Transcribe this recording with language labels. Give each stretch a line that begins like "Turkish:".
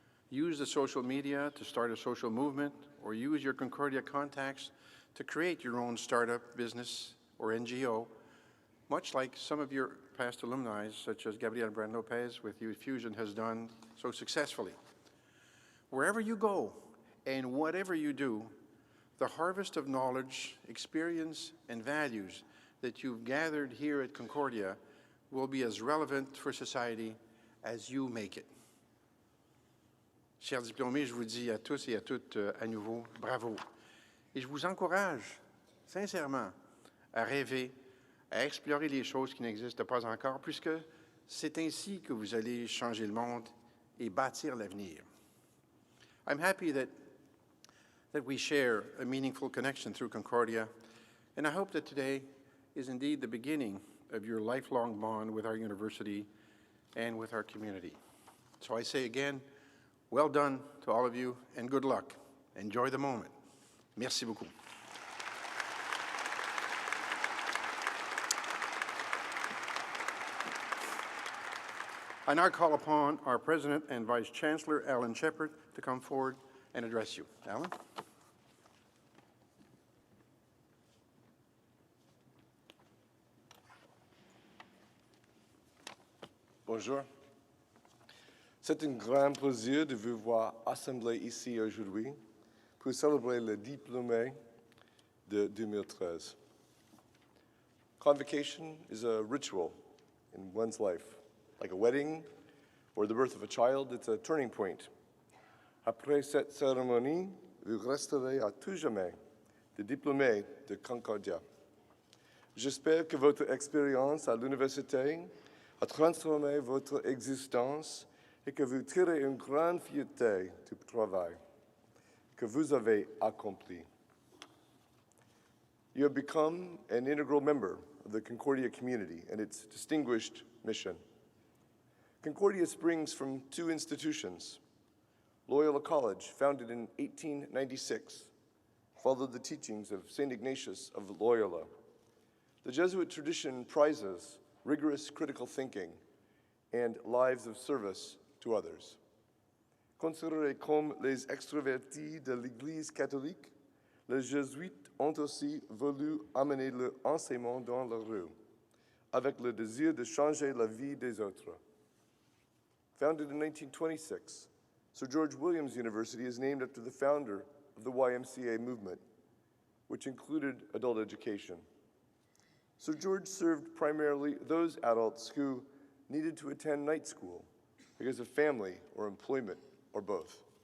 English: Use the social media to start a social movement, or use your Concordia contacts to create your own startup business or NGO, much like some of your past alumni, such as Gabriel Brand-Lopez with Youth Fusion has done so successfully. Wherever you go and whatever you do, the harvest of knowledge, experience, and values that you've gathered here at Concordia will be as relevant for society as you make it.
French: Chers diplômés, je vous dis à tous et à toutes à nouveau, bravo. Et je vous encourage sincèrement à rêver, à explorer les choses qui n'existent pas encore, puisque c'est ainsi que vous allez changer le monde et bâtir l'avenir.
English: I'm happy that we share a meaningful connection through Concordia, and I hope that today is indeed the beginning of your lifelong bond with our university and with our community. So I say again, well done to all of you, and good luck. Enjoy the moment.
French: Merci beaucoup.
English: I now call upon our President and Vice Chancellor, Alan Shepard, to come forward and address you. Alan?
French: Bonjour. C'est un grand plaisir de vous voir assemblés ici aujourd'hui pour célébrer le diplômé de 2013.
English: Convocation is a ritual in one's life. Like a wedding or the birth of a child, it's a turning point.
French: Après cette cérémonie, vous resterez à tout jamais des diplômés de Concordia. J'espère que votre expérience à l'université a transformé votre existence et que vous tirez une grande fierté du travail que vous avez accompli.
English: You have become an integral member of the Concordia community and its distinguished mission. Concordia springs from two institutions, Loyola College, founded in 1896, followed the teachings of St. Ignatius of Loyola. The Jesuit tradition prizes rigorous critical thinking and lives of service to others.
French: Considérés comme les extravertis de l'Église catholique, les Jésuites ont aussi voulu amener l'enseignement dans la rue, avec le désir de changer la vie des autres.
English: Founded in 1926, Sir George Williams University is named after the founder of the YMCA movement, which included adult education. Sir George served primarily those adults who needed to attend night school because of family or employment or both.